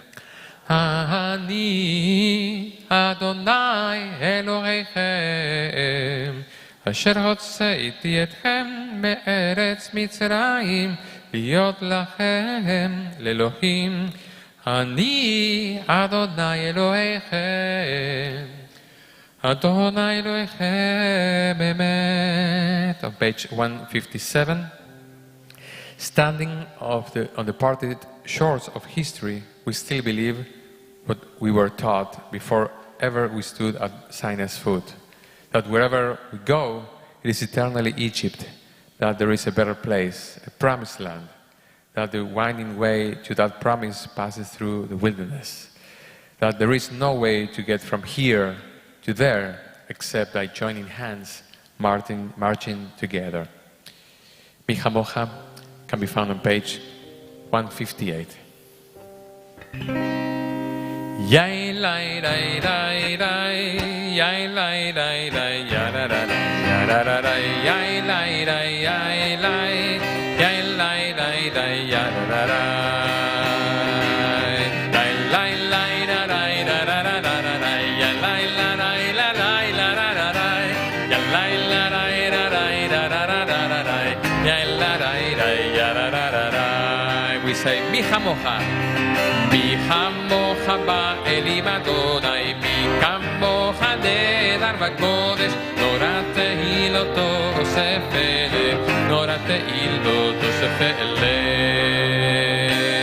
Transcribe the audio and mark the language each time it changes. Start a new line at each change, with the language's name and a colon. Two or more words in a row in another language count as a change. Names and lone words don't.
Hebrew: אני אדוני אלוהיכם, אשר הוצאתי אתכם מארץ מצרים, להיות לכם לאלוהים. אני אדוני אלוהיכם, אדוני אלוהיכם באמת.
English: On page 157, standing on the parted shores of history, we still believe what we were taught before ever we stood at Sinai's foot, that wherever we go, it is eternally Egypt, that there is a better place, a promised land, that the winding way to that promise passes through the wilderness, that there is no way to get from here to there except by joining hands, marching together. Mi Chamocha can be found on page 158. Yai lai lai lai lai, yai lai lai lai, ya da da da, ya da da da, yai lai lai yai lai, yai lai lai lai, ya da da da, yai lai lai da da da da da da da, yai lai la lai la lai la da da da, yai lai la lai da da da da da da da, yai la lai lai ya da da da da. We say Mi Chamocha.
Hebrew: מי כמוכה באלים אדוני, מי כמוכה נאדר בקודש, תורה תהילותו אוסף אלה, תורה תהילותו אוסף אלה.